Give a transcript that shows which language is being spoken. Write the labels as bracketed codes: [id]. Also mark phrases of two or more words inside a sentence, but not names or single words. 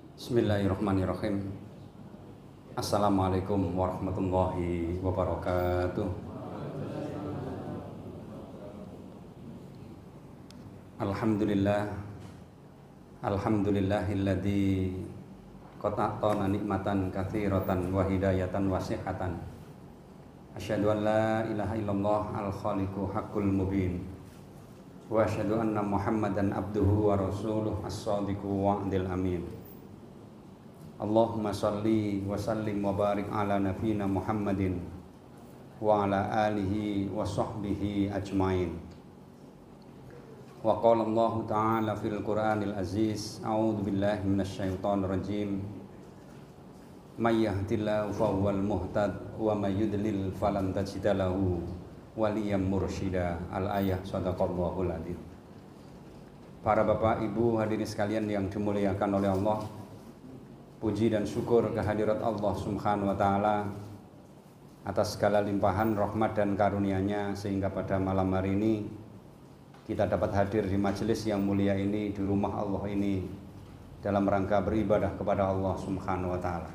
[ar] بسم الله الرحمن الرحيم. السلام عليكم ورحمة الله وبركاته. Alhamdulillah. الحمد لله الذي قد أعطانا نعمة كثيرة وهداية واسعة. أشهد أن لا إله إلا الله الخالق الحق المبين. وأشهد أن محمدا عبده ورسوله الصادق الوعد الأمين. اللهم صل وسلم وبارك على نبينا محمد وعلى آله وصحبه أجمعين. وقال الله تعالى في القرآن العزيز، أعوذ بالله من الشيطان الرجيم. من يهده الله فهو المهتد ومن يضلل فلن تجد له وليا مرشدا. الآية، صدق الله العظيم. [id] Para bapak, ibu, hadirin sekalian yang dimuliakan oleh Allah, puji dan syukur kehadirat Allah [ar] سبحانه وتعالى [id] atas segala limpahan rahmat dan karunia-Nya, sehingga pada malam hari ini kita dapat hadir di majelis yang mulia ini, di rumah Allah ini, dalam rangka beribadah kepada Allah [ar] سبحانه وتعالى.